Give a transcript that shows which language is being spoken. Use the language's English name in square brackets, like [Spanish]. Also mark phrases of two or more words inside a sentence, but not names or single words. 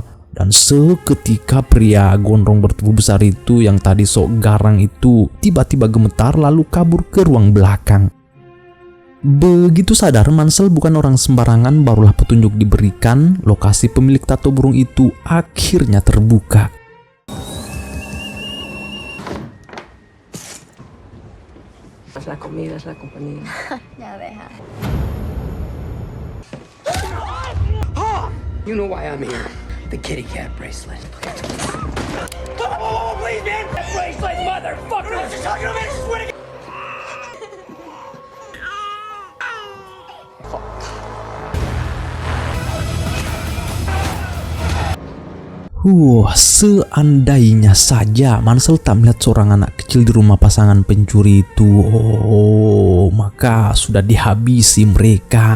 [Indonesian] Dan seketika pria gondrong bertubuh besar itu yang tadi sok garang itu tiba-tiba gemetar lalu kabur ke ruang belakang. Begitu sadar Mansell bukan orang sembarangan, barulah petunjuk diberikan. Lokasi pemilik tato burung itu akhirnya terbuka. [Spanish] Es la comida, es la compañía. [English] No, they have. You know why I'm here. The kitty cat bracelet. Oh, please, man! That bracelet, motherfucker! You're talking to me, I swear to God! [Indonesian] Seandainya saja Mansell tak melihat seorang anak kecil di rumah pasangan pencuri itu, maka sudah dihabisi mereka.